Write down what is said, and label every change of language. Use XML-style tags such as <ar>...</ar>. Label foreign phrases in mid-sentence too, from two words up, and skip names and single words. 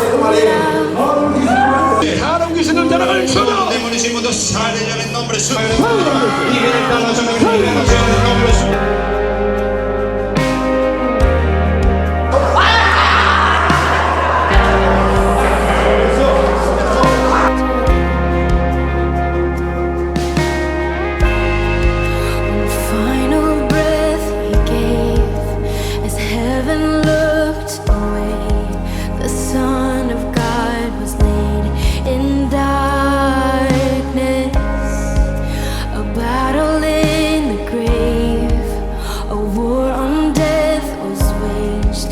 <ko>다른 귀신을 따라갈 주여.</ko> <es>Demonios inmundos salen en el nombre suyo. Y vienen a nosotros en el nombre suyo.</es> <en>Final breath he gave as heaven looked away. The Son of God was laid in darkness. A battle in the grave, a war on death was waged.</en>